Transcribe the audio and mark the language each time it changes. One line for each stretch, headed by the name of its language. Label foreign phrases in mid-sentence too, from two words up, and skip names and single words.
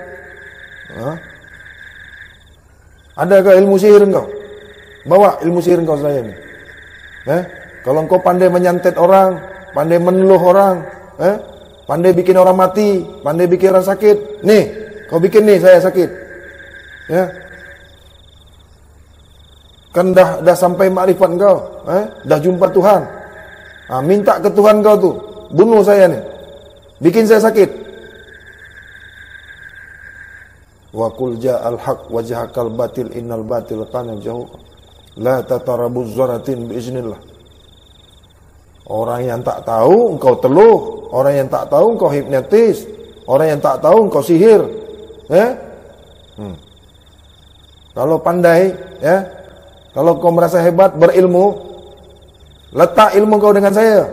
Malay: Adakah ilmu sihir engkau? Bawa ilmu sihir engkau saya ni. Kalau engkau pandai menyantet orang, pandai meneluh orang, pandai bikin orang mati, pandai bikin orang sakit, nih, kau bikin nih saya sakit. Ya. Kan dah sampai makrifat engkau, dah jumpa Tuhan. Minta ke Tuhan kau tu, bunuh saya ni. Bikin saya sakit.
Arabic: وقل جاء الحق وزهق الباطل إن الباطل كان زهوقا لا تتراب الذرات بإذن الله.
Malay: Orang yang tak tahu engkau teluh, orang yang tak tahu engkau hipnotis, orang yang tak tahu engkau sihir. Kalau pandai, kalau kau merasa hebat, berilmu, letak ilmu kau dengan saya.